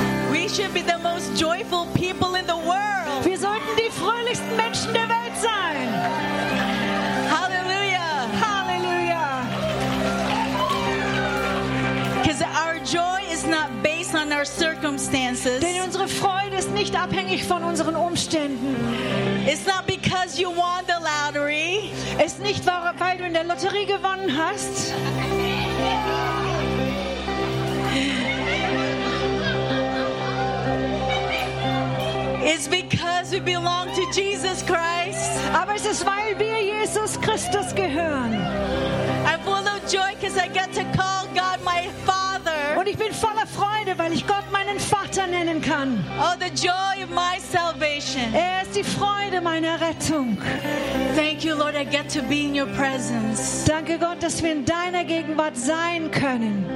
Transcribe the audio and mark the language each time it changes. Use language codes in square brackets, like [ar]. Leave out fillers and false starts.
[en] We should be the most joyful people in the world. [de] Wir sollten die fröhlichsten Menschen der Welt sein. [en] Hallelujah. [de] Hallelujah. [en] Because our joy is not based on our circumstances. [de] Denn unsere Freude ist nicht abhängig von unseren Umständen. [en] It's not because you won the lottery. [de] Es ist nicht, weil du in der Lotterie gewonnen hast. [en] It's because we belong to Jesus Christ. [de] Aber es ist, weil wir Jesus Christus gehören. [en] I'm full of joy because I get to call God my Father. [de] Und ich bin voller Freude, weil ich Gott meinen Vater nennen kann. [en] Oh, the joy of my salvation. [de] Er ist die Freude meiner Rettung. [en] Thank you, Lord, I get to be in your presence. [de] Danke, Gott, dass wir in deiner Gegenwart sein können.